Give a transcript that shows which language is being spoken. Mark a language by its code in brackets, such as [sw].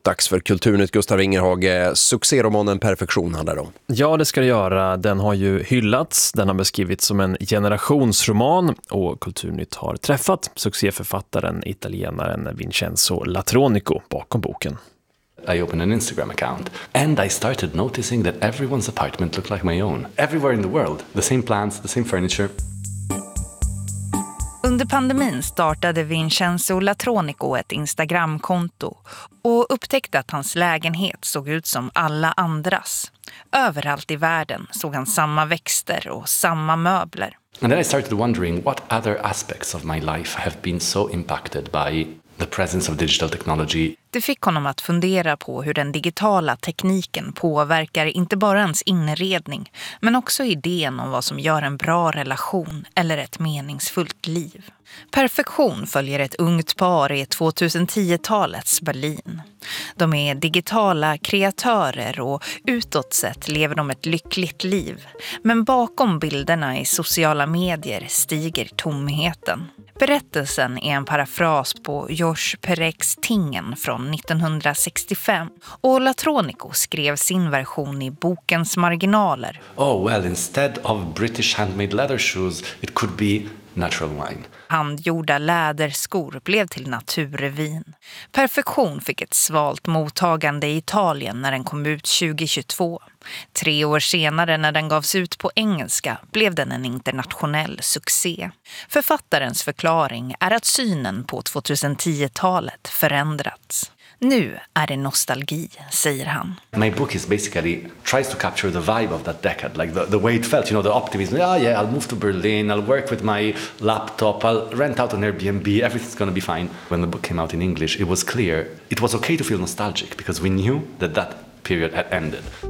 [sv] Dags för Kulturnytt, Gustav Ingerhage. Succéromanen Perfektion handlar om. Ja, det ska det göra. Den har ju hyllats. Den har beskrivits som en generationsroman. Och Kulturnytt har träffat succéförfattaren, italienaren Vincenzo Latronico, bakom boken. [en] I opened an Instagram account and I started noticing that everyone's apartment looked like my own. Everywhere in the world, the same plants, the same furniture. [sv] Under pandemin startade Vincenzo Latronico ett Instagram-konto och upptäckte att hans lägenhet såg ut som alla andras. Överallt i världen såg han samma växter och samma möbler. [en] And then I started wondering what other aspects of my life have been so impacted by the presence of digital technology. [sv] Det fick honom att fundera på hur den digitala tekniken påverkar inte bara ens inredning, men också idén om vad som gör en bra relation eller ett meningsfullt liv. Perfektion följer ett ungt par i 2010-talets Berlin. De är digitala kreatörer och utåt sett lever de ett lyckligt liv. Men bakom bilderna i sociala medier stiger tomheten. Berättelsen är en parafras på Georges Perecs Tingen från 1965. Och Latronico skrev sin version i bokens marginaler. [en] Oh well, instead of British handmade leather shoes, it could be natural wine. [sv] Handgjorda läderskor blev till naturvin. Perfektion fick ett svalt mottagande i Italien när den kom ut 2022. 3 år senare när den gavs ut på engelska blev den en internationell succé. Författarens förklaring är att synen på 2010-talet förändrats. Nu är det nostalgi, säger han. [en] My book is basically tries to capture the vibe of that decade, like the way it felt, you know, the optimism. Oh yeah, I'll move to Berlin, I'll work with my laptop, I'll rent out an Airbnb, everything's gonna be fine. When the book came out in English, it was clear it was okay to feel nostalgic because we knew that that period had ended.